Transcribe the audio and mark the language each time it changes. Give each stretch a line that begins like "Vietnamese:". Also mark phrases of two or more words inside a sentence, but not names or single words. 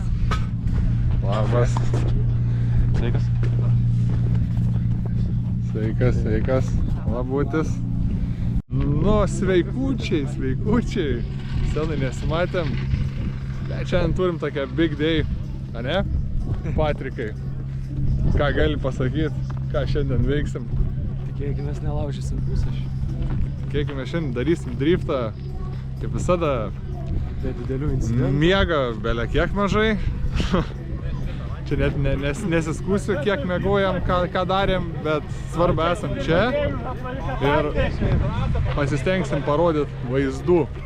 Lithuanian: Labas. Sveikas. Sveikas, sveikas. Labutis. Nu, sveikučiai. Senai nesimatėm. Bet šiandien turim tokią
English: big day.
Lithuanian: A ne? Patrikai. Ką gali pasakyti? Ką šiandien veiksim? Tikėkime, nelaužysim pusę. Tikėkime, šiandien darysim driftą. Kaip visada. Be didelių incidentų. Miega belia kiek mažai. Čia net nesiskūsiu, kiek miegojam, ką darėm, bet svarbu esam čia ir pasistengsim parodyti vaizdų.